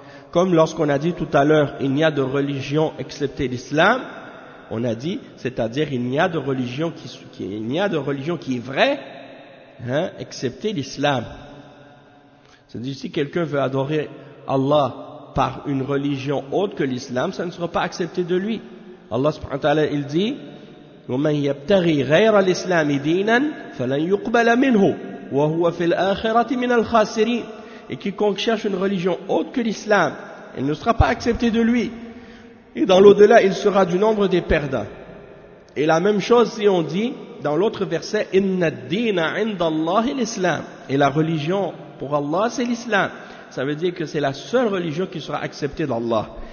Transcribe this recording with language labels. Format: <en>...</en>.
<fr>Comme lorsqu'on a dit tout à l'heure, il n'y a de religion excepté l'islam, on a dit, c'est-à-dire il n'y a de religion qui est vraie, hein, excepté l'islam. C'est-à-dire, si quelqu'un veut adorer Allah par une religion autre que l'islam, ça ne sera pas accepté de lui.</fr> <ar>Allah subhanahu wa ta'ala,</ar> <fr>il dit,</fr> <ar>ومن يبتغي غير الإسلام دينا فلن يقبل منه وهو في الآخرة من الخاسرين.</ar> <fr>Et quiconque cherche une religion autre que l'islam, elle ne sera pas acceptée de lui. Et dans l'au-delà, il sera du nombre des perdants. Et la même chose si on dit dans l'autre verset,</fr> <ar>إن الدين عند الله الإسلام.</ar> <fr>Et la religion pour Allah, c'est l'islam. Ça veut dire que c'est la seule religion qui sera acceptée d'Allah.</fr>